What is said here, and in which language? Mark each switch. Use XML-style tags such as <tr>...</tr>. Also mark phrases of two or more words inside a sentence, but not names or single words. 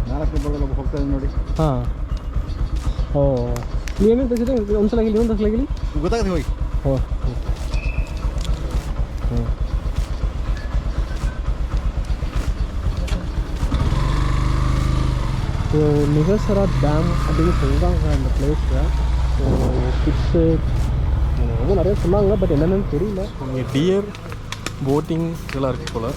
<kn>ಹಾಂ ಓ ಏನೇನು ತೆಗೆಸಿದೆ ಒಂದು ಸಲ ಇನ್ನೊಂದು ಸಲ ಹೇಳಿ ಗೊತ್ತಾಗದೆ ಹೋಗಿ</kn> <ta>ಓ ಹ್ಞೂ ஸோ நிகசரா டேம் அப்படின்னு சொல்கிறாங்க அந்த பிளேஸில். ஸோ கிட்ஸு ரொம்ப நிறைய சொன்னாங்க, பட் என்னென்னு தெரியல. இங்கே</ta> <en>deer boating</en> <ta>இதெல்லாம் இருக்குது போல்.</ta>